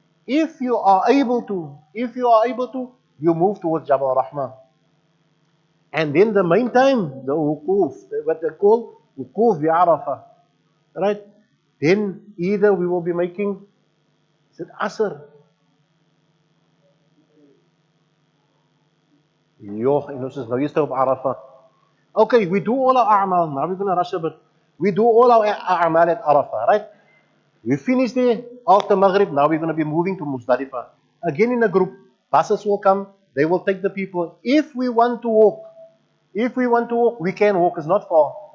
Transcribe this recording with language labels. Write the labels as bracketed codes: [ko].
[en] If you are able to, you move towards Jabal Rahmah. And then the main time, the wukuf, what they call wukuf bi Arafah. Right? Then either we will be making, is it Asr? [af] Joh, en ons is nou eerst op Arafah. [en] Okay, we do all our a'mal. Now we're going to rush a bit. We do all our a'mal at Arafah, right? We finish there after Maghrib. Now we're going to be moving to Muzdalifah. Again in a group. Buses will come. They will take the people. If we want to walk, we can walk. It's not far.